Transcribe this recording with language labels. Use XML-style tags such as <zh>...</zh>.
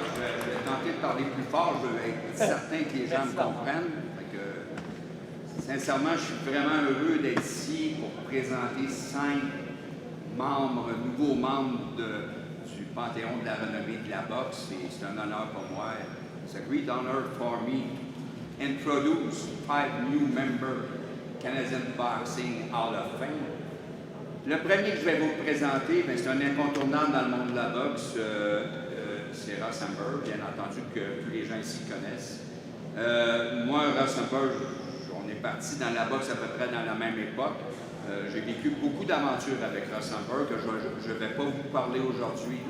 <fr>Je vais tenter de parler plus fort. Je veux être certain que les gens me comprennent. Fait que, sincèrement, je suis vraiment heureux d'être ici pour présenter 5 nouveaux membres du Panthéon de la renommée de la boxe. Et c'est un honneur pour moi.</fr> <en>It's a great honor for me to introduce 5 new members Canadian Boxing Hall of Fame.</en> <fr>Le premier que je vais vous présenter, c'est un incontournable dans le monde de la boxe. C'est Ross Amber, bien entendu, que tous les gens ici connaissent. Moi, Ross Amber, on est parti dans la boxe à peu près dans la même époque. J'ai vécu beaucoup d'aventures avec Ross Amber que je ne vais pas vous parler aujourd'hui.</fr>